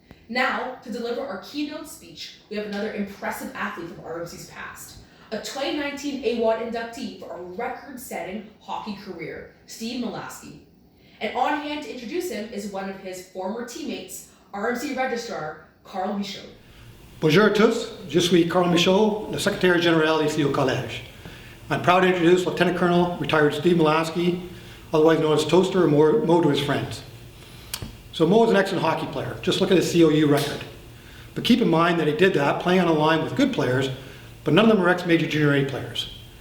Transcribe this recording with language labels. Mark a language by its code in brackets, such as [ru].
[en] Now, to deliver our keynote speech, we have another impressive athlete from RMC's past, a 2019 AWOD inductee for a record-setting hockey career, Steve Molaski. And on hand to introduce him is one of his former teammates, RMC registrar, Carl Michaud. [fr] Bonjour à tous, je suis Carl Michaud, le secrétaire général ici au collège. [en] I'm proud to introduce Lieutenant Colonel retired Steve Molaski, otherwise known as Toaster or Mo to his friends. So Mo is an excellent hockey player. Just look at his COU record. But keep in mind that he did that playing on a line with good players, but none of them are ex-Major Junior A players.